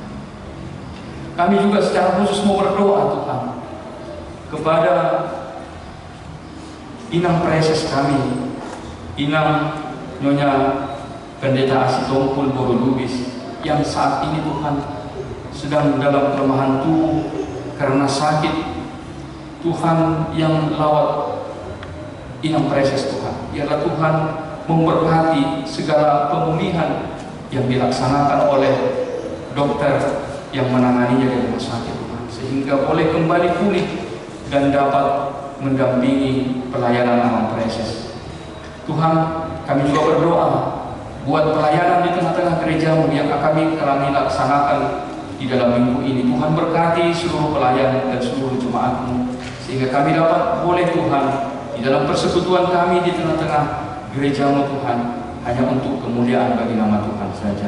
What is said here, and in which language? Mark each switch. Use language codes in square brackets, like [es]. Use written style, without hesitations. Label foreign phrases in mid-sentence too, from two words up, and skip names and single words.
[id] Kami juga secara khusus mau berdoa Tuhan kepada inang preses kami, inang Nyonya Pendeta Asitongkul Borolubis, yang saat ini Tuhan sedang dalam kelemahan tubuh karena sakit. Tuhan yang lawat inang preses Tuhan, biarlah Tuhan memberkati segala pemulihan yang dilaksanakan oleh dokter yang menanganinya di rumah sakit Tuhan, sehingga boleh kembali pulih dan dapat mendampingi pelayanan inang preses. Tuhan, kami juga berdoa buat pelayanan di tengah-tengah gereja-Mu yang kami laksanakan di dalam minggu ini. Tuhan berkati seluruh pelayan dan seluruh jemaat-Mu, sehingga kami dapat boleh Tuhan di dalam persekutuan kami di tengah-tengah gereja-Mu Tuhan, hanya untuk kemuliaan bagi nama Tuhan saja.